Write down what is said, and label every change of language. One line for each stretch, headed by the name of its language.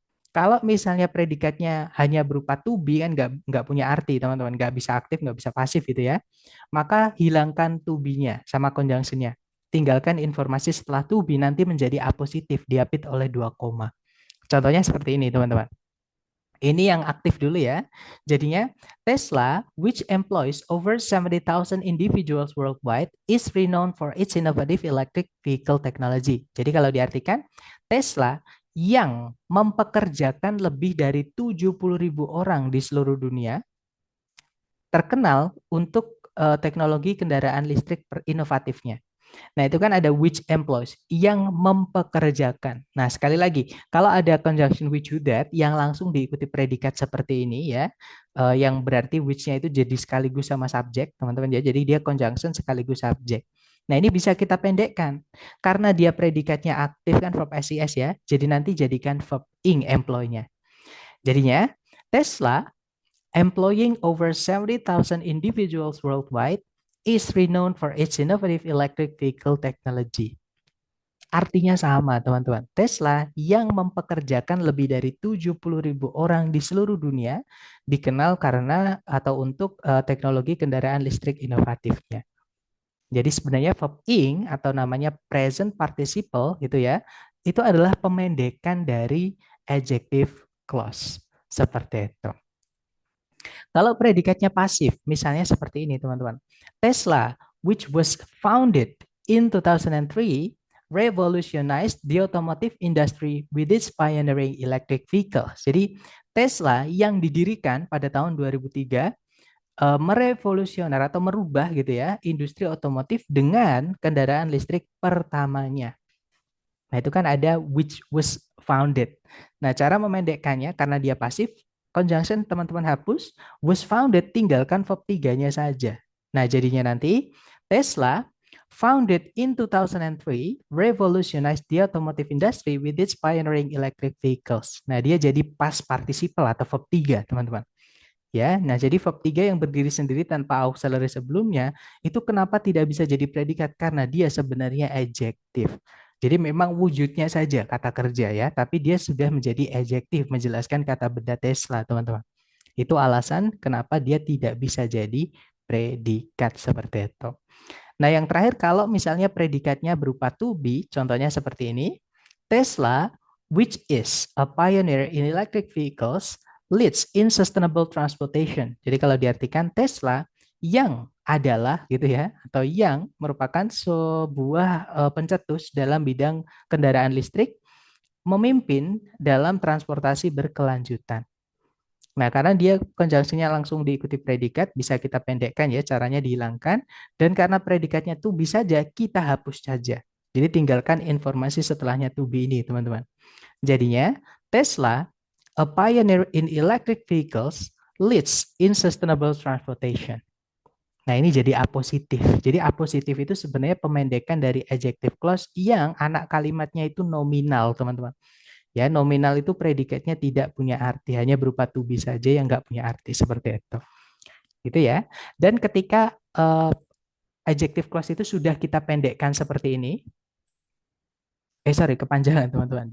Indonesian: Kalau misalnya predikatnya hanya berupa to be kan nggak punya arti teman-teman, nggak bisa aktif, nggak bisa pasif gitu ya. Maka hilangkan to be-nya sama conjunction-nya. Tinggalkan informasi setelah to be nanti menjadi apositif, diapit oleh dua koma. Contohnya seperti ini teman-teman. Ini yang aktif dulu ya.
English: Jadinya Tesla, which employs over 70,000 individuals worldwide, is renowned for its innovative electric vehicle technology.
Indonesian: Jadi kalau diartikan, Tesla yang mempekerjakan lebih dari 70.000 orang di seluruh dunia, terkenal untuk teknologi kendaraan listrik inovatifnya. Nah, itu kan ada
English: which employs,
Indonesian: yang mempekerjakan. Nah, sekali lagi, kalau ada conjunction
English: which with that,
Indonesian: yang langsung diikuti predikat seperti ini ya, yang berarti which-nya itu jadi sekaligus sama subjek, teman-teman ya. Jadi dia conjunction sekaligus subjek. Nah, ini bisa kita pendekkan. Karena dia predikatnya aktif kan verb SES ya, jadi nanti jadikan verb ing employ-nya.
English: Jadinya, Tesla employing over 70,000 individuals worldwide is renowned for its innovative electric vehicle technology.
Indonesian: Artinya sama, teman-teman. Tesla yang mempekerjakan lebih dari 70.000 orang di seluruh dunia dikenal karena atau untuk teknologi kendaraan listrik inovatifnya. Jadi sebenarnya verb ing atau namanya present participle gitu ya, itu adalah pemendekan dari adjective clause. Seperti itu. Kalau predikatnya pasif, misalnya seperti ini teman-teman.
English: Tesla, which was founded in 2003, revolutionized the automotive industry with its pioneering electric vehicle.
Indonesian: Jadi Tesla yang didirikan pada tahun 2003 merevolusioner atau merubah gitu ya industri otomotif dengan kendaraan listrik pertamanya. Nah, itu kan ada
English: which was founded.
Indonesian: Nah, cara memendekkannya karena dia pasif, conjunction teman-teman hapus, was founded tinggalkan verb 3-nya saja. Nah, jadinya nanti
English: Tesla founded in 2003 revolutionized the automotive industry with its pioneering electric vehicles.
Indonesian: Nah, dia jadi past participle atau verb 3, teman-teman. Ya, nah jadi verb 3 yang berdiri sendiri tanpa auxiliary sebelumnya itu kenapa tidak bisa jadi predikat karena dia sebenarnya adjektif. Jadi memang wujudnya saja kata kerja ya, tapi dia sudah menjadi adjektif menjelaskan kata benda Tesla, teman-teman. Itu alasan kenapa dia tidak bisa jadi predikat seperti itu. Nah, yang terakhir kalau misalnya predikatnya berupa to be, contohnya seperti ini.
English: Tesla, which is a pioneer in electric vehicles, leads in sustainable transportation.
Indonesian: Jadi kalau diartikan Tesla yang adalah gitu ya, atau yang merupakan sebuah pencetus dalam bidang kendaraan listrik, memimpin dalam transportasi berkelanjutan. Nah, karena dia konjungsinya langsung diikuti predikat, bisa kita pendekkan ya, caranya dihilangkan. Dan karena predikatnya to be saja, kita hapus saja. Jadi tinggalkan informasi setelahnya to be ini, teman-teman.
English: Jadinya, Tesla, a pioneer in electric vehicles, leads in sustainable transportation.
Indonesian: Nah, ini jadi apositif. Jadi apositif itu sebenarnya pemendekan dari adjective clause yang anak kalimatnya itu nominal, teman-teman. Ya, nominal itu predikatnya tidak punya arti, hanya berupa to be saja yang nggak punya arti seperti itu. Gitu ya. Dan ketika adjective clause itu sudah kita pendekkan seperti ini, sorry, kepanjangan teman-teman.